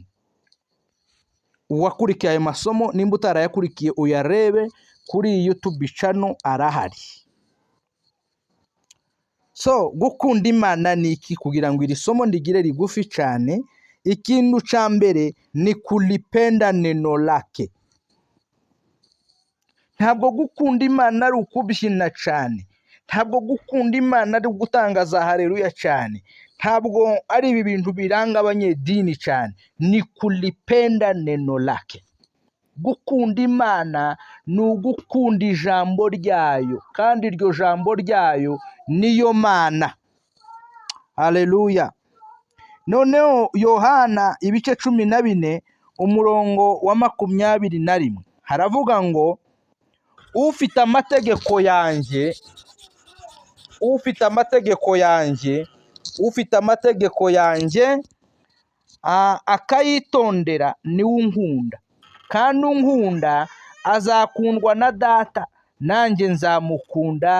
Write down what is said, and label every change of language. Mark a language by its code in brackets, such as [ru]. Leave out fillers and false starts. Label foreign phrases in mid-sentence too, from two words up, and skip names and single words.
[rw] Uwakurikiye ayo masomo nimba utarayakurikiye uyarebe kuri [en] YouTube channel [rw] arahari. So gukunda Imana ni iki? Kugira ngo iri somo ndigire rigufi cyane, ikintu cya mbere ni [sw] kulipenda neno lake. [rw] Ntabwo gukunda Imana ari ukubyina cyane. Ntabwo gukunda Imana ari gutangaza haleluya cyane. Ntabwo ari ibi bintu biranga abanyedini cyane. [sw] Ni kulipenda neno lake. [rw] Gukunda Imana ni ugukunda ijambo ryayo, kandi iryo jambo ryayo niyo Mana. Haleluya. Noneho Yohana ibice 14 umurongo wa 21 haravuga ngo ufite amategeko yanjye akayitondera niwe unkunda, kandi unkunda azakundwa na Data, nanjye nzamukunda.